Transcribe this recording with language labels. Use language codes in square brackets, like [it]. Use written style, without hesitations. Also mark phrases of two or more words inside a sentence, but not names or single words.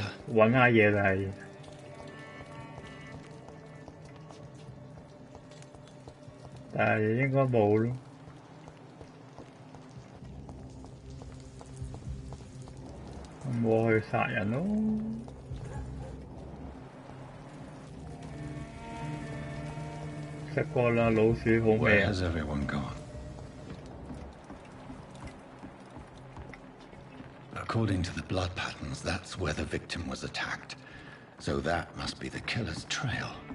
[yue] 揾下嘢嚟，但係應該冇咯。咁我去殺人咯。食過啦，老鼠好味 [en] Where 啊！ has everyone gone? According to the blood patterns, that's where the victim was attacked. So that must be the killer's trail.